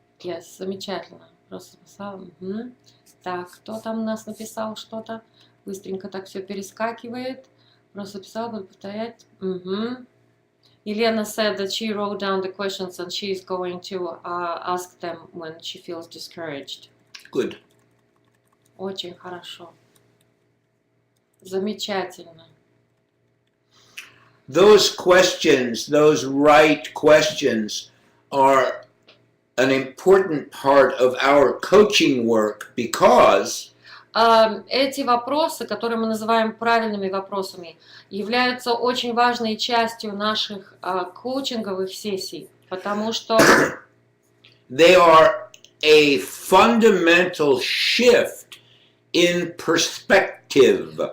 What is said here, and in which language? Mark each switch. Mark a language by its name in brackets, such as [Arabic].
[Russian] Yes, замечательно. Просто написала. Угу. Так, кто там у нас написал что-то? Быстренько так все перескакивает. Просто писал, буду повторять. Угу. [English] Елена said that she wrote down the questions and she is going to ask them when she feels discouraged. Good. [Russian] Очень хорошо. Замечательно. [English] Those questions, those right questions, are an important part of our coaching work because [Russian] эти вопросы, которые мы называем правильными вопросами, являются очень важной частью наших коучинговых сессий, потому что [English] they are a fundamental shift in perspective.